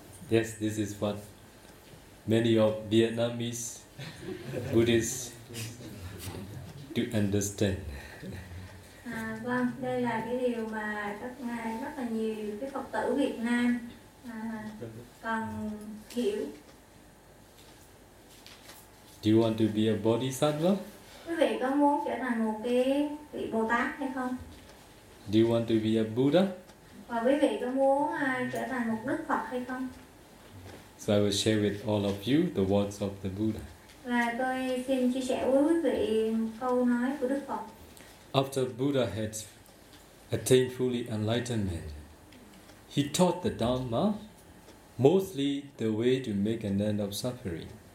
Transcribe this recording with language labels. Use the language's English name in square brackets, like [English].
[English] Yes, this is what many of Vietnamese Buddhists to understand. [Vietnamese] Vâng, đây là cái điều mà các ngài rất là nhiều cái Phật tử Việt Nam cần hiểu. [English] Do you want to be a bodhisattva? [Vietnamese] Quý vị có muốn trở thành một cái vị Bồ Tát hay không? [English] Do you want to be a Buddha? [Vietnamese] Và quý vị có muốn trở thành một Đức Phật hay không? [English] So I will share with all of you the words of the Buddha. [Vietnamese] Và tôi xin chia sẻ với quý vị câu nói của Đức Phật. [English] After Buddha had attained fully enlightenment, he taught the Dhamma, mostly the way to make an end of suffering.